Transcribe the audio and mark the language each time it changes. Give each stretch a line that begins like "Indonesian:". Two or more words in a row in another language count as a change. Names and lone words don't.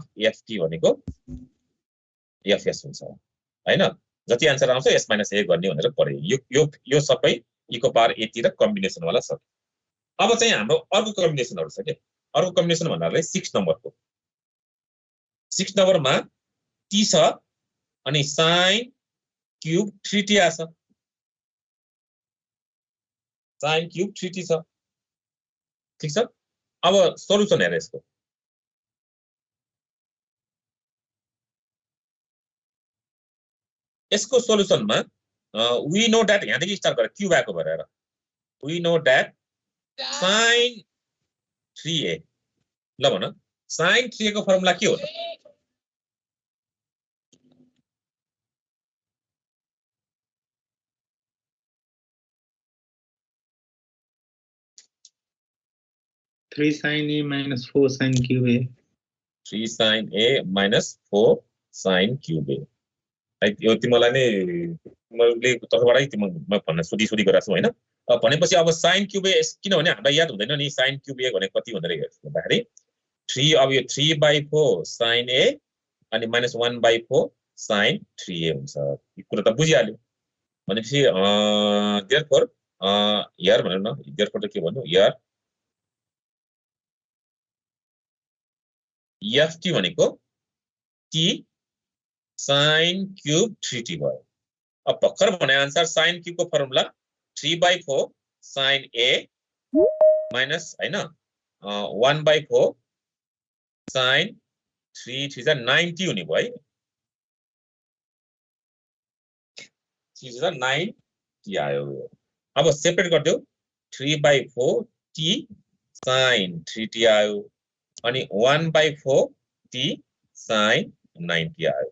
Nepali: ft भनेको fs हुन्छ हैन जति आन्सर आउँछ s - a गर्ने भनेर पढे यो सबै e को पावर 80 र कम्बिनेसन वाला छ अब चाहिँ हाम्रो अर्को कम्बिनेसनहरु छ के अर्को कम्बिनेसन भन्नाले 6 नम्बरको 6 नम्बरमा t छ अनि
English: sin cube 3t
Nepali: आछ
English: sin cube 3t
Nepali: छ ठीक छ अब सोलुसन हेर यसको यसको सोलुसनमा
English: we know that
Nepali: यहाँदेखि स्टार्ट गरे क्यूब आएको भएर
English: we know that
Nepali: sin 3a ल भन sin 3a को फर्मुला के हो त
English: Three sin a minus 4 sin cube a. 3 sin a minus 4 sin cube a
Nepali: है यो तिमीलाई नै मैले तर्फबाटै तिमीलाई भन्न सोधी गरेको छु हैन भनेपछि अब
English: sin cube a
Nepali: किनभने हामीलाई याद हुँदैन नि
English: sin cube a
Nepali: भनेको कति भनेर हेर्दाखेरि 3 अब यो 3/4 sin a अनि -1/4 sin 3a हुन्छ यो कुरा त बुझिहाल्यो भनेपछि
English: therefore here
Nepali: भन्नु न देयरफोर त के भन्नु हियर ft भनेको
English: t sin cube 3t
Nepali: भयो अब भर्खर भने आन्सर
English: sin cube
Nepali: को फर्मुला 3/4 sin a माइनस हैन 1/4 sin 3 3 90 हुने भयो 3 × 9 टी आयो। अब सेपरेट गरिदेऊ 3/4 टी sin 3t आयो अनि 1/4 टी sin 9t आयो।